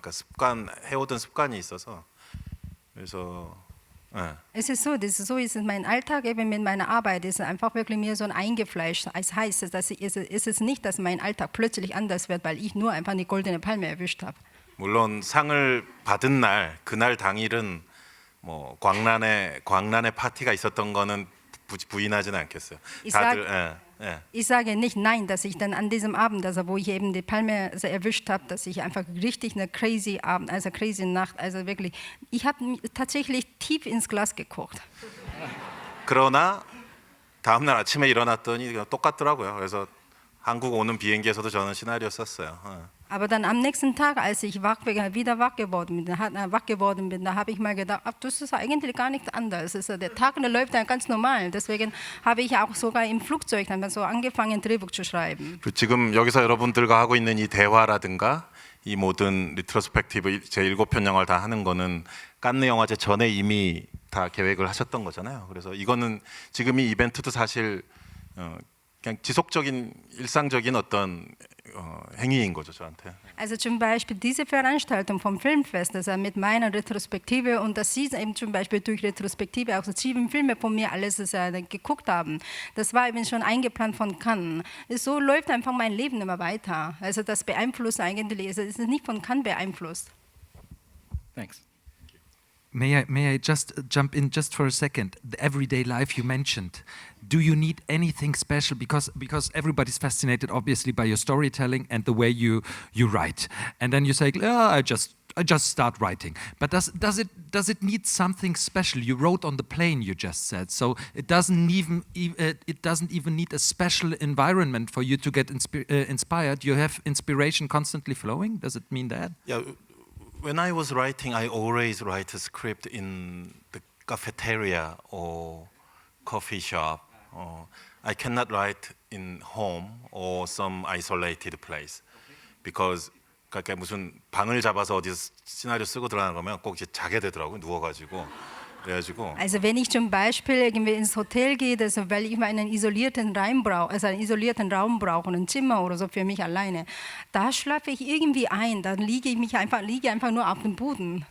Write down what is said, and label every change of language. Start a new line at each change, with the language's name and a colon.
Korean: 그러니까 해오던 습관이 있어서 그래서.
German: Es ist so ist mein Alltag eben mit meiner Arbeit ist einfach wirklich mir so eingefleischt. Es heißt, ist es nicht, dass mein Alltag plötzlich anders wird, weil ich nur einfach eine goldene Palme erwischt habe.
Korean: 물론 상을 받은 날, 그날 당일은 광란의 파티가 있었던 거는 부인하지는 않겠어요.
German: Ich sage nicht nein, dass ich dann an diesem Abend, also wo ich eben die Palme erwischt habe, dass ich einfach richtig eine crazy Abend, also crazy Nacht, also wirklich, ich habe tatsächlich tief ins Glas geguckt.
Korean: 그러나 다음 날 아침에 일어났더니 똑같더라고요. 그래서 한국 오는 비행기에서도 저는 시나리오 썼어요.
German: Aber dann am nächsten Tag, als ich wieder wach geworden bin, da habe ich mal gedacht, das ist eigentlich gar nicht anders. Der Tag läuft dann ganz normal. Deswegen habe ich auch sogar im Flugzeug dann so angefangen, Drehbuch zu schreiben.
Korean: 지금 여기서 여러분들과 하고 있는 이 대화라든가 이 모든 리트로스펙티브 제 7편 영화를 다 하는 거는 칸느 영화제 전에 이미 다 계획을 하셨던 거잖아요. 그래서 이거는 지금 이 이벤트도 사실 그냥 지속적인 일상적인 어떤 행위인 거죠, 저한테.
German: Also zum Beispiel diese Veranstaltung vom Filmfest, also mit meiner Retrospektive und dass Sie eben zum Beispiel durch Retrospektive auch so 7 Filme von mir alles geguckt haben, das war eben schon eingeplant von Cannes. So läuft einfach mein Leben immer weiter. Also das beeinflusst eigentlich, es ist nicht von Cannes beeinflusst.
English: Thanks. May I just jump in just for a second? The everyday life you mentioned. Do you need anything special? Because everybody's fascinated, obviously, by your storytelling and the way you write. And then you say, I just start writing. But does it need something special? You wrote on the plane, you just said. So it doesn't even need a special environment for you to get inspired. You have inspiration constantly flowing. Does it mean that? 야, when I was writing, I always write a script in the cafeteria or coffee shop. I cannot write in home or some isolated place because
Korean: 그러니까 무슨 방을 잡아서 어디서 시나리오 쓰고 들어가는 거면 꼭 이제 자게 되더라고요. 누워가지고 그래가지고.
German: Also wenn ich zum Beispiel irgendwie ins Hotel gehe, also weil ich immer einen isolierten Raum brauche, also einen isolierten Raum brauche, ein Zimmer oder so für mich alleine, da schlafe ich irgendwie ein, dann liege einfach nur auf dem Boden.